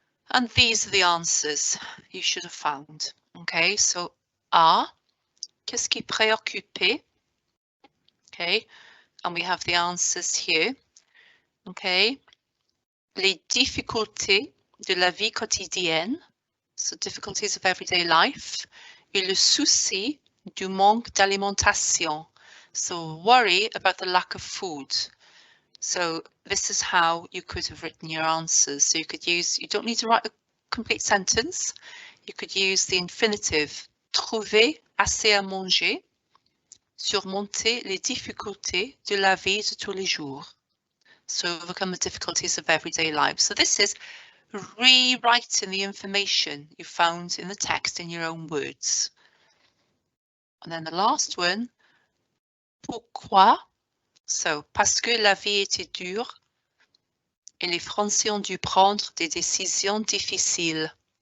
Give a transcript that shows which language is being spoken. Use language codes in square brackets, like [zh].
[en] And these are the answers you should have found. Okay, so A, [fr] qu'est-ce qui préoccupait? [en] Okay, and we have the answers here. [fr] Okay, les difficultés de la vie quotidienne, [en] so difficulties of everyday life, [fr] et le souci du manque d'alimentation, [en] so worry about the lack of food. So this is how you could have written your answers. So you could use, you don't need to write a complete sentence. You could use the infinitive, [fr] trouver assez à manger, surmonter les difficultés de la vie de tous les jours. [en] So overcome the difficulties of everyday life. So this is rewriting the information you found in the text in your own words. And then the last one, pourquoi? [fr] So, parce que la vie était dure et les Français ont dû prendre des décisions difficiles.